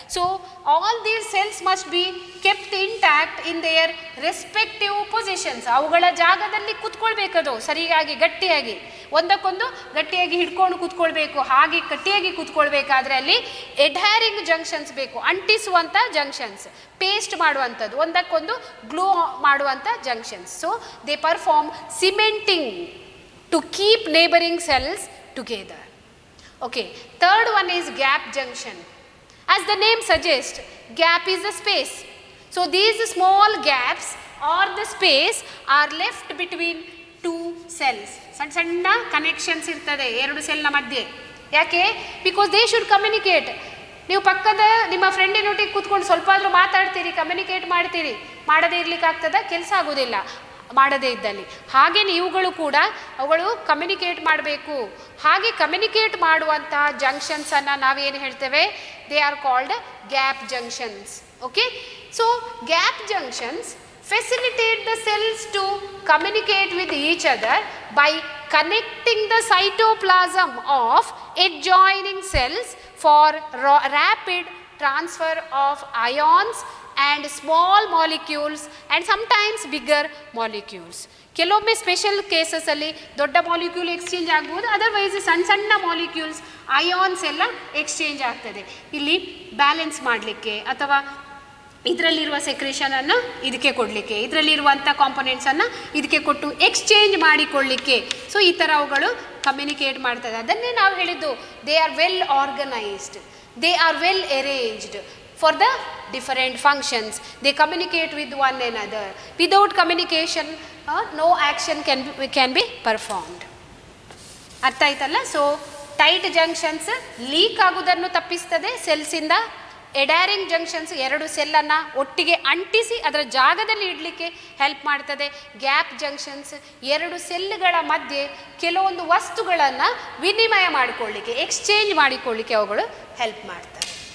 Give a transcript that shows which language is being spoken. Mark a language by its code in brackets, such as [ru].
[en] So all these cells must be kept intact in their respective positions. [kn] ಅವುಗಳ ಜಾಗದಲ್ಲಿ ಕೂತ್ಕೊಳ್ಬೇಕದು ಸರಿಯಾಗಿ ಗಟ್ಟಿಯಾಗಿ, ಒಂದಕ್ಕೊಂದು ಗಟ್ಟಿಯಾಗಿ ಹಿಡ್ಕೊಂಡು ಕೂತ್ಕೊಳ್ಬೇಕು. ಹಾಗೆ ಗಟ್ಟಿಯಾಗಿ ಕೂತ್ಕೊಳ್ಬೇಕಾದ್ರೆ ಅಲ್ಲಿ ಎಡ್ಹ್ಯಾರಿಂಗ್ ಜಂಕ್ಷನ್ಸ್ ಬೇಕು, ಅಂಟಿಸುವಂಥ ಜಂಕ್ಷನ್ಸ್, ಪೇಸ್ಟ್ ಮಾಡುವಂಥದ್ದು, ಒಂದಕ್ಕೊಂದು ಗ್ಲೂ ಮಾಡುವಂಥ junctions. [en] So they perform cementing to keep neighboring cells together. Okay, third one is gap junction. As the name suggests, gap is the space. So these small gaps or the space are left between two cells. [kn] ಸಣ್ಣ connections ಇರ್ತದೆ ಎರಡು ಸೆಲ್ನ ಮಧ್ಯೆ. ಯಾಕೆ? [en] Because they should communicate. [kn] ನೀವು ಪಕ್ಕದ ನಿಮ್ಮ ಫ್ರೆಂಡಿನೊಟ್ಟಿಗೆ ಕೂತ್ಕೊಂಡು ಸ್ವಲ್ಪ ಆದರೂ ಮಾತಾಡ್ತೀರಿ, ಕಮ್ಯುನಿಕೇಟ್ ಮಾಡ್ತೀರಿ. ಮಾಡದೇ ಇರ್ಲಿಕ್ಕೆ ಆಗ್ತದ? ಕೆಲಸ ಆಗೋದಿಲ್ಲ ಮಾಡದೇ ಇದ್ದಲ್ಲಿ. ಹಾಗೆಯೇ ಇವುಗಳು ಕೂಡ ಅವುಗಳು ಕಮ್ಯುನಿಕೇಟ್ ಮಾಡಬೇಕು. ಹಾಗೆ ಕಮ್ಯುನಿಕೇಟ್ ಮಾಡುವಂತಹ ಜಂಕ್ಷನ್ಸನ್ನು ನಾವೇನು ಹೇಳ್ತೇವೆ? [en] They are called gap junctions. Okay, so gap junctions facilitate the cells to communicate with each other by connecting the cytoplasm of adjoining cells for rapid transfer of ions and small molecules and sometimes bigger molecules. [kn] ಕೆಲವೊಮ್ಮೆ special ಕೇಸಸಲ್ಲಿ ದೊಡ್ಡ molecule exchange ಆಗ್ಬೋದು, otherwise ಸಣ್ಣ ಸಣ್ಣ molecules ions ಎಲ್ಲ exchange ಆಗ್ತದೆ. ಇಲ್ಲಿ balance ಮಾಡಲಿಕ್ಕೆ ಅಥವಾ ಇದರಲ್ಲಿರುವ ಸೆಕ್ರೇಷನನ್ನು ಇದಕ್ಕೆ ಕೊಡಲಿಕ್ಕೆ, ಇದರಲ್ಲಿರುವಂಥ ಕಾಂಪೊನೆಂಟ್ಸನ್ನು ಇದಕ್ಕೆ ಕೊಟ್ಟು ಎಕ್ಸ್ಚೇಂಜ್ ಮಾಡಿಕೊಳ್ಳಲಿಕ್ಕೆ. ಸೊ ಈ ಥರ ಅವುಗಳು ಕಮ್ಯುನಿಕೇಟ್ ಮಾಡ್ತದೆ. ಅದನ್ನೇ ನಾವು ಹೇಳಿದ್ದು, [en] They are well organized, they are well arranged for the different functions. They communicate with one another. Without communication, no action can be performed. [kn] ಅರ್ಥ ಆಯ್ತಲ್ಲ? ಸೊ ಟೈಟ್ ಜಂಕ್ಷನ್ಸ್ ಲೀಕ್ ಆಗುವುದನ್ನು ತಪ್ಪಿಸ್ತದೆ ಸೆಲ್ಸಿಂದ. ಎಡ್ಹ್ಯಾರಿಂಗ್ ಜಂಕ್ಷನ್ಸ್ ಎರಡು ಸೆಲ್ಲನ್ನು ಒಟ್ಟಿಗೆ ಅಂಟಿಸಿ ಅದರ ಜಾಗದಲ್ಲಿ ಇಡಲಿಕ್ಕೆ ಹೆಲ್ಪ್ ಮಾಡ್ತದೆ. ಗ್ಯಾಪ್ ಜಂಕ್ಷನ್ಸ್ ಎರಡು ಸೆಲ್ಗಳ ಮಧ್ಯೆ ಕೆಲವೊಂದು ವಸ್ತುಗಳನ್ನು ವಿನಿಮಯ ಮಾಡಿಕೊಳ್ಳಿಕ್ಕೆ, ಎಕ್ಸ್ಚೇಂಜ್ ಮಾಡಿಕೊಳ್ಳಿಕ್ಕೆ ಅವುಗಳು ಹೆಲ್ಪ್ ಮಾಡ್ತವೆ.